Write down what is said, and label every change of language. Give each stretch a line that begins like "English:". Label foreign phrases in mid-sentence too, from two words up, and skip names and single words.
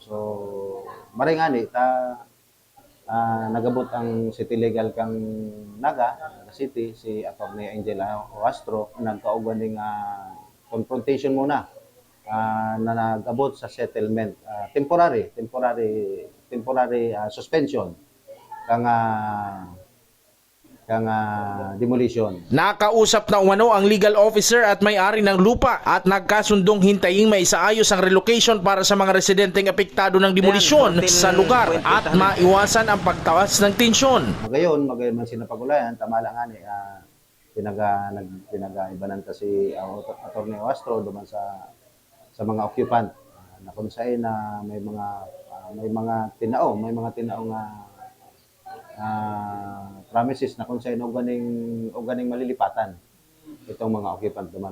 Bikol: So maringani nagabot ang City Legal kang Naga City, si Attorney Angela Oastro, nagkauban ning confrontation muna na nagabot sa
English: settlement, temporary suspension
Bikol: kang demolition.
Filipino: Nakausap na umano ang legal officer at may-ari ng lupa at nagkasundong hintayin maisaayos ang relocation para sa mga residenteng apektado ng demolisyon sa lugar at maiwasan ang pagtaas ng tensyon.
Bikol: Magayon man sinapagulayan, tama lang ani, pinag-ibanan si Attorney Oastro duman sa mga occupant na kung saan na may mga tinao promises na kung saan o ganing malilipatan itong mga occupant naman.